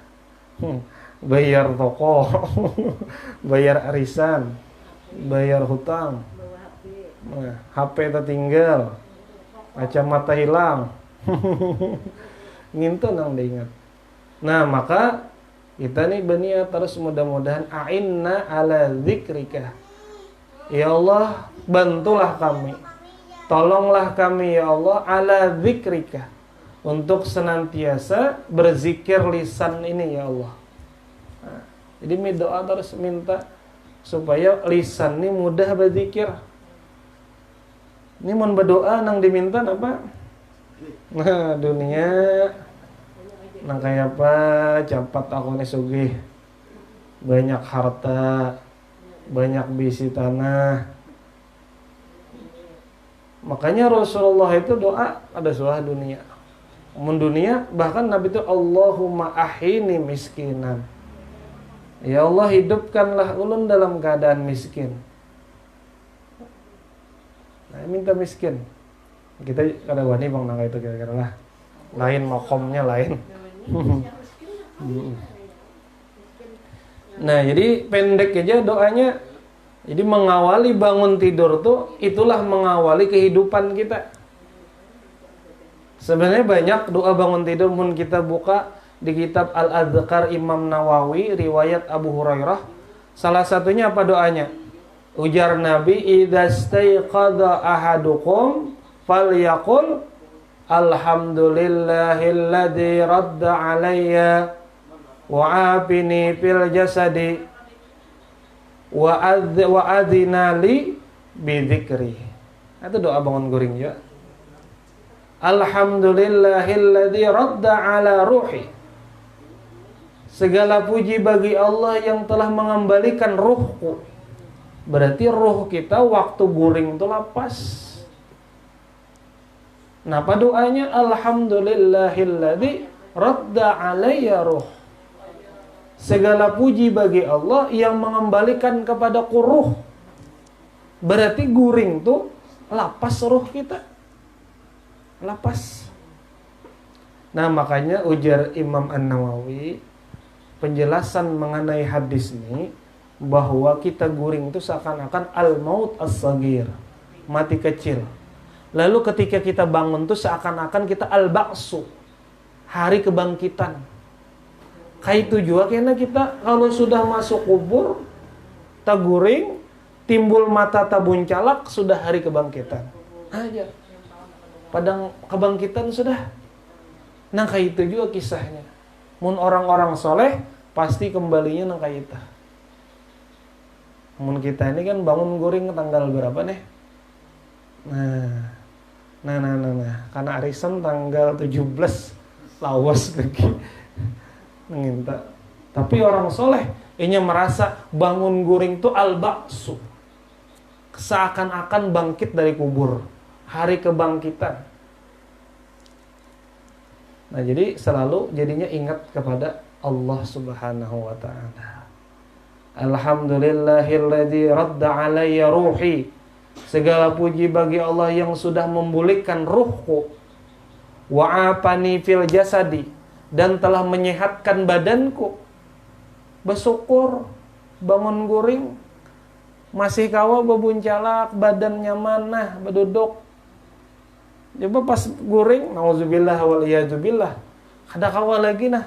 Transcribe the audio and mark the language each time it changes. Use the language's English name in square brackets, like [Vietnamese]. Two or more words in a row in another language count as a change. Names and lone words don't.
[Indonesian] Bayar toko, bayar arisan, bayar hutang, HP tertinggal, kacamata hilang. [Banjar] Ngintu nang diingat. [Indonesian] Nah maka kita nih berniat terus mudah-mudahan [Arabic] أعنا على ذكرك. [Indonesian] Ya Allah, bantulah kami. Tolonglah kami ya Allah [Arabic] على ذكرك, [Indonesian] untuk senantiasa berzikir lisan ini ya Allah. Nah, jadi doa terus minta supaya lisan ini mudah berzikir. Ini mau berdoa nang diminta apa? Nah dunia nang kayak apa? [Banjar] Cepat aku nih sugih, banyak harta, banyak bisi tanah. [Indonesian] Makanya Rasulullah itu doa ada suah dunia. Dunia bahkan Nabi itu [Arabic] اللهم أحيني مسكينا. [Indonesian] Ya Allah hidupkanlah ulun dalam keadaan miskin. Nah, minta miskin. [Banjar] Kita kada wani bang nangka itu kira-kira lah. [Indonesian] Lain makomnya lain. Nah jadi pendek aja doanya. Jadi mengawali bangun tidur tuh itulah mengawali kehidupan kita. Sebenarnya banyak doa bangun tidur mun kita buka di kitab Al-Adhkar Imam Nawawi riwayat Abu Hurairah. Salah satunya apa doanya? Ujar Nabi, [Arabic] "إذا استيقظ أحدكم فليقل الحمد لله الذي رد علي وعافاني في جسدي وأذن لي بذكره." [Indonesian] Itu doa bangun guring ya. [Arabic] الحمد لله الذي رد على روحي. [Indonesian] Segala puji bagi Allah yang telah mengembalikan ruhku. [Banjar] Berarti ruh kita waktu guring itu lapas. [Indonesian] Nah, apa doanya? [Arabic] الحمد لله الذي رد علي روح. [Indonesian] Segala puji bagi Allah yang mengembalikan kepadaku ruh. [Banjar] Berarti guring tuh lapas ruh kita. [Indonesian] Lapas. Nah, makanya ujar Imam An-Nawawi penjelasan mengenai hadis ini bahwa kita guring itu seakan-akan [Arabic] الموت الصغير, [Indonesian] mati kecil. Lalu ketika kita bangun tuh seakan-akan kita al-ba'su, hari kebangkitan. Kayak itu juga karena kita kalau sudah masuk kubur, [Banjar] taguring, timbul mata tabuncalak, sudah hari kebangkitan. Aja. [Indonesian] Padang kebangkitan sudah. Nah kayak itu juga kisahnya. Mun orang-orang soleh pasti kembalinya nang kayak itu. [Banjar] Mun kita ini kan bangun guring tanggal berapa nih? [Indonesian] Nah. [Banjar] Karena arisan tanggal 17 lawas lagi. Nginta. [Indonesian] Tapi orang soleh ini merasa bangun guring itu al-ba'su. Seakan-akan bangkit dari kubur. Hari kebangkitan. Nah, jadi selalu jadinya ingat kepada Allah [Arabic] سبحانه وتعالى. الحمد لله الذي رد علي روحي. [Indonesian] Segala puji bagi Allah yang sudah memulihkan ruhku. [Arabic] وعافاني في الجسد, [Indonesian] dan telah menyehatkan badanku. [Banjar] Bersyukur bangun guring masih kawa bebuncalak, badan nyaman nah berduduk. Coba pas guring, [Arabic] نعوذ بالله والعياذ بالله, [Banjar] kada kawa lagi nah.